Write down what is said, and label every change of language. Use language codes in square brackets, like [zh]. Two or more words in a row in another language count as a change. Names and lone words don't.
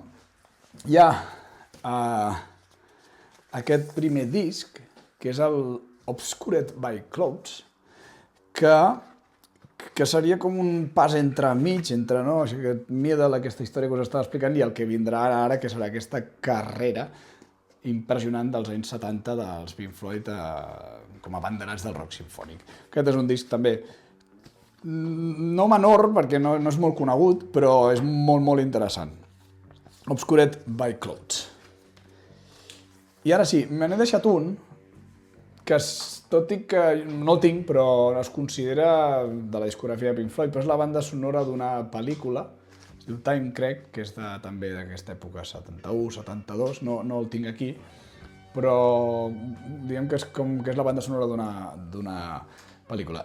[ca] Hi ha aquest primer disc, que és el Obscured by Clouds, que seria com un pas entremig, entre aquest middle, aquesta història que us estava explicant, i el que vindrà ara, que serà aquesta carrera impressionant dels anys 70 dels Pink Floyd com a abanderats del rock simfònic. Aquest és un disc també no menor, perquè no és molt conegut, però és molt, molt interessant. Obscured by Clouds. I ara sí, me n'he deixat un que, tot i que no el tinc, però es considera de la discografia de Pink Floyd, però és la banda sonora d'una pel·lícula, es diu Time, crec, que és també d'aquesta època, 71, 72, no el tinc aquí, però diguem que és la banda sonora d'una pel·lícula.